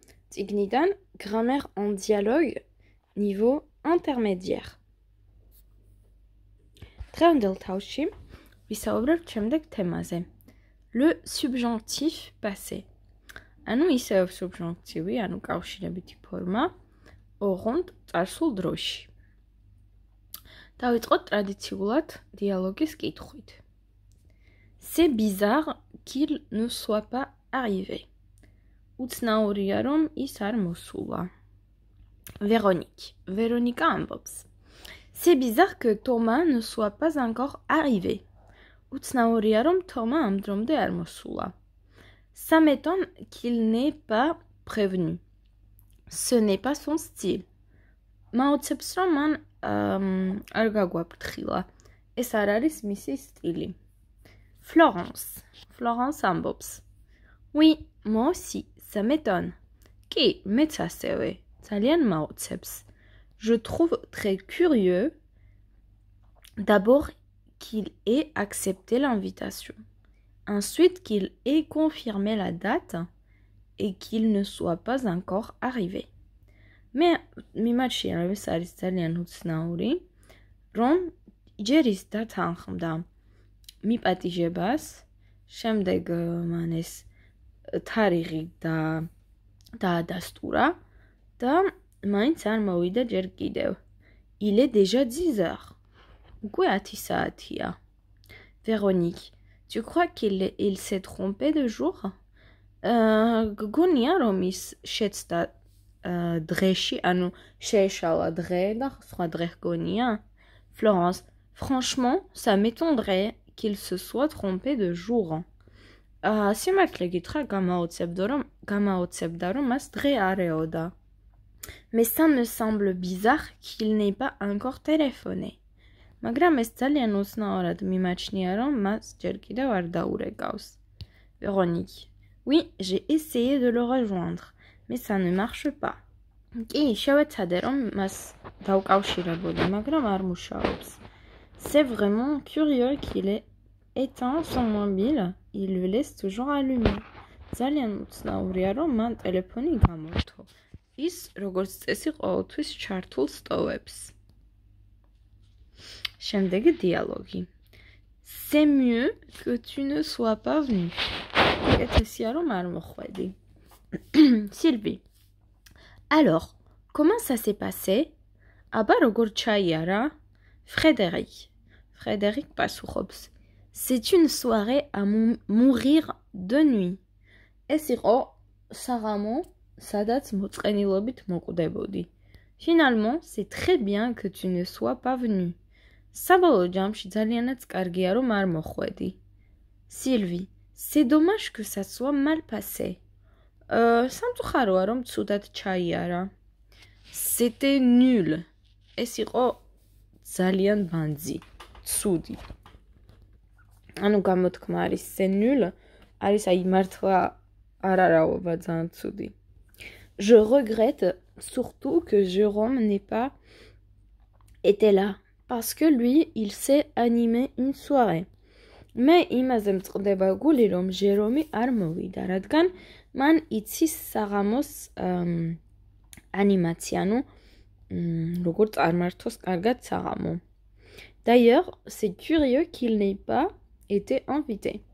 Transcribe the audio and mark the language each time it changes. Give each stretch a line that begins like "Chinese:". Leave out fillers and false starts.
Georgian: წიგნიდან
French: Grammaire en dialogue niveau intermédiaire.
Georgian: დღევანდელ თავში ვისაუბრებთ შემდეგ თემაზე.
French: Le subjonctif passé.
Georgian: ანუ ისევ subjonctivi, ანუ კავშირებითი ფორმა, ოღონდ წარსულ დროში. დავიწყოთ ტრადიციულად დიალოგის კითხვით.
French: C'est bizarre qu'il ne soit pas arrivé.
Georgian: უცნაურია რომ ის არ მოსულა. Véronique ამბობს.
French: C'est bizarre que Thomas ne soit pas encore arrivé.
Georgian: უცნაურია რომ თომა ამ დრომდე არ მოსულა.
French: Ça m'étonne qu'il n'ait pas prévenu. Ce n'est pas son style.
Georgian: მაოცებს რომ მან არ გაგვაფრთხილა. ეს არ არის მისი სტილი. Florence ambops.
French: Oui, moi aussi, ça m'étonne.
Georgian: Qui მეც ასევე, ძალიან მაოცებს.
French: Je trouve très curieux d'abord qu'il ait accepté l'invitation. Ensuite qu'il ait confirmé la date et qu'il ne soit pas encore arrivé.
Georgian: Mais მიმაჩნია ეს არის ძალიან უცნაური, რომ ჯერ ის დათანხმდა მიპატიჟებას, შემდეგ მან ეს თარიღი დაადასტურა და მაინც არ მოვიდა ჯერ კიდევ.
French: Il est déjà 10 heures.
Georgian: უკვე 10 საათია.
French: Véronique, tu crois qu'il s'est trompé de jour?
Georgian: გგონია რომ ის შეცდა დღეში, ანუ შეეშალა დღე და სხვა დღე გგონია?
French: Florence, franchement, ça m'étonnerait qu'il se soit trompé de jour.
Georgian: სიმართლე გითხრა გამაოცებდა რომ მას დღე არ ეოდა.
French: Mais ça me semble bizarre qu'il n'ait pas encore téléphoné.
Georgian: მაგრამ ეს ძალიან უცნაურად მიმაჩნია რომ მას ჯერ კიდევ არ დაურეკავს.
French: Véronique, oui, j'ai essayé de le rejoindre, mais ça ne marche pas.
Georgian: კი, შევეცადე რომ მას დავკავშირებოდი, მაგრამ არ მუშაობს.
French: C'est vraiment curieux qu'il ait éteint son mobile, il le laisse toujours allumé.
Georgian: ძალიან უცნაურია რომ მან ტელეფონი გამორთო. ის როგორც წესი ყოველთვის ჩართულ სტოვებს. შემდეგი დიალოგი.
French: C'est mieux que tu ne sois pas venu.
Georgian: კეთესია რომ არ მოხვედი.
French: Sylvie. Alors, comment ça s'est passé?
Georgian: აბა როგორ ჩაიარა? Frédéric პასუხობს.
French: C'est une soirée à mourir de nuit.
Georgian: ეს იყო საღამო, სადაც მოწყენილობით მოკვდებოდი.
French: Finalement, c'est très bien que tu ne sois pas venu.
Georgian: საბოლოო ჯამში ძალიანაც კარგია რომ არ მოხვედი.
French: Sylvie, c'est dommage que ça soit mal passé.
Georgian: სამწუხაროა რომ ცუდად ჩაიარა.
French: C'était nul.
Georgian: ეს იყო ძალიან ბანძი, ცუდი. ანუ გამოთქმა არის c'est nul, არის აი მართლა არარავობა ძალიან ცუდი.
French: Je regrette surtout que Jérôme n'ait pas été là, parce que lui, il s'est animé une soirée.
Georgian: მე იმაზე მწყდება გული, რომ ჟერომი არ მოვიდა, რადგან მან იცის საღამოს ანიმაცია, ანუ როგორ წარმართოს კარგად საღამო.
French: D'ailleurs, c'est curieux qu'il n'ait pas été invité.